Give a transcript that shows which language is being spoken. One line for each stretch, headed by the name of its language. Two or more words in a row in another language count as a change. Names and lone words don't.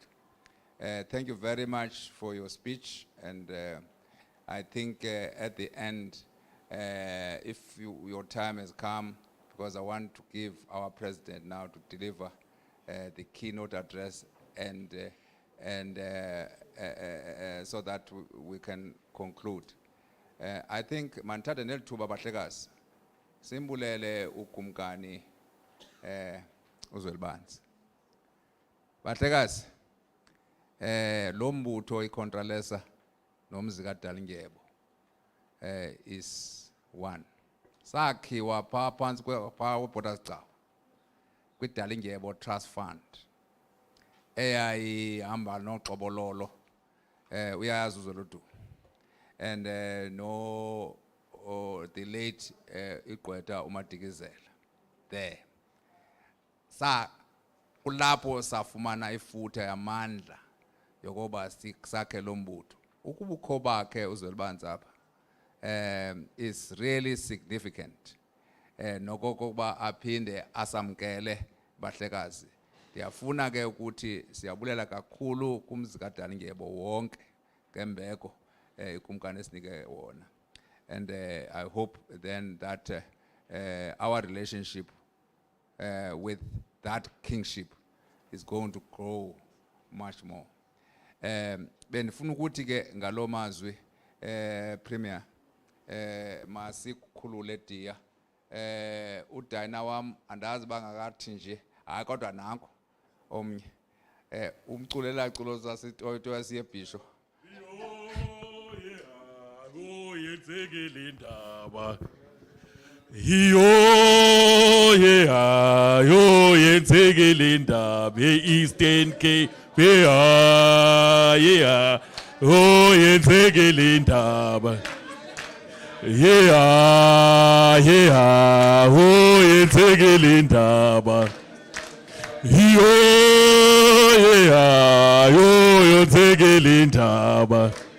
English: Thank you very much for your speech, and I think at the end, if your time has come, because I want to give our president now to deliver the keynote address, and so that we can conclude.
Xhosa: I think MTHATHA nelithuba bahlekazi simbulele uGumkani uZwelibanzi. Bahlekazi lo mbutho iContralesa nomzi kaDalingebo
English: is one.
Xhosa: Sakhiwa pha phansi kweborders Gcawu kwiDalingebo Trust Fund eyayihamba noXobololo uyayazi uZweludu,
English: and no the late Igqwetha uMadikizela there.
Xhosa: Kulapho safumana ifuthe yamandla yokuba sakhe lo mbutho. Ukubukho bakhe uZwelibanzi apha
English: is really significant.
Xhosa: Nokokuba aphinde asamkele bahlekazi. Ndiyafuna ke ukuthi siyabulela kakhulu kumzi kaDalingebo wonke ngembeko ikumkani esinike wona.
English: And I hope then that our relationship with that kingship is going to grow much more.
Xhosa: Benifuna ukuthi ke ngalo mazwi Premier masikhulule Diya. uDina wam andazi bangakathi nje hayi kodwa nanko omnye umculela culo zasitoyito yasiyebhisho yenzekile indaba yo yenzekile indaba eEastern Cape yenzekile indaba yenzekile indaba yenzekile indaba